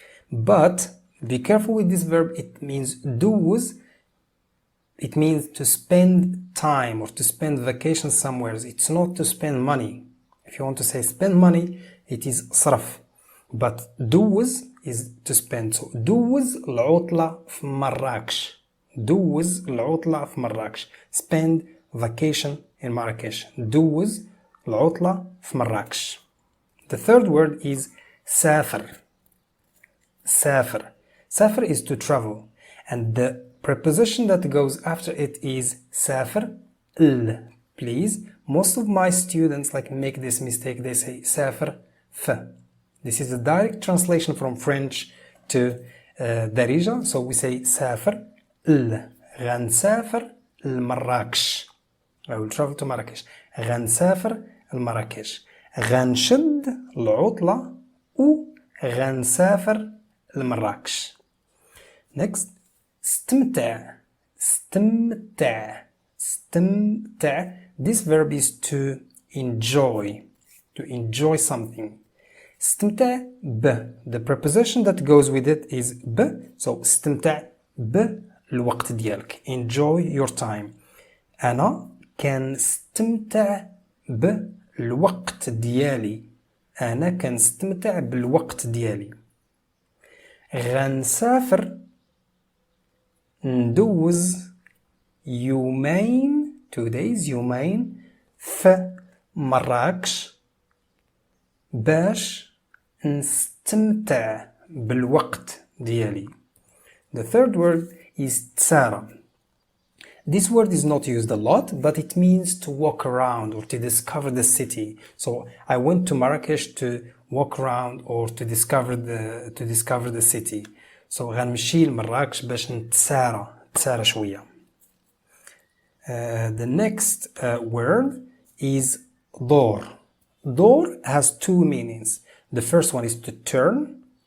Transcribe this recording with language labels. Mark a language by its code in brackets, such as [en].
[en] But be careful with this verb. It means دوز it means to spend time or to spend vacation somewhere. It's not to spend money. If you want to say spend money, it is صرف. But دوز is to spend. [ar] So دوز العطلة في مراكش. دوز العطلة في مراكش. [en] Spend vacation in Marrakesh. [ar] دوز العطلة في مراكش. [en] The third word is سافر. [ar] سافر. [en] سافر is to travel. And the preposition that goes after it is سافر ال. Please, most of my students make this mistake. They say سافر ف. This is a direct translation from French to darija. So we say سافر ال. [ar] غنسافر لمراكش. [en] I will travel to Marrakesh. [ar] غنسافر لمراكش. غنشد العطلة و غنسافر لمراكش. [en] Next, استمتع. [ar] استمتع. استمتع. [en] This verb is to enjoy. To enjoy something. [ar] استمتع ب. [en] The preposition that goes with it is ب. [ar] So استمتع بالوقت ديالك. [en] Enjoy your time. [ar] أنا كنستمتع بالوقت ديالي. أنا كنستمتع بالوقت ديالي. غنسافر ندوز يومين [en] 2 days [ar] يومين في مراكش باش نستمتع بالوقت ديالي. [en] The third word is تسارى. This word is not used a lot, but it means to walk around or to discover the city. So I went to Marrakesh to walk around or to discover the city. [ar] So غنمشي لمراكش باش نتسارى شوية. [en] The next word is دور. دور has two meanings. The first one is to turn.